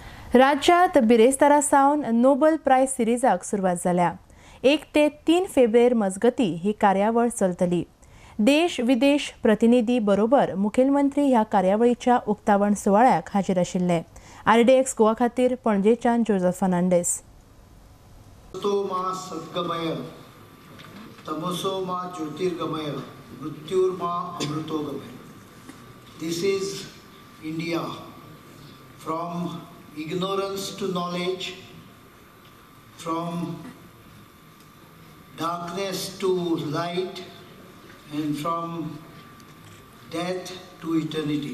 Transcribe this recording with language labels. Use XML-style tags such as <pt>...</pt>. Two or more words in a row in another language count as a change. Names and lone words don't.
<kok>राज्यात बिरेस्तारा सावन नोबल प्राइज सिरीजाक सुरवात जाल्या। 1 ते 3 फेब्रुवार मजगती ही कार्यावळ चलतली। देश विदेश प्रतिनिधी बरोबर मुखेलमंत्री ह्या कार्यावळीच्या उक्तावण सुवाळ्याक हाजीर आशिल्ले। RDX गोवा खातीर पणजेच्यान जोसेफ फर्नांडीस।</kok> <sa>सद्गमय तमसो मा ज्योतिर्गमय मृत्युर्मा अमृतोगमय।</sa> <en>This is India, from ignorance to knowledge, from darkness to light, and from death to eternity.</en>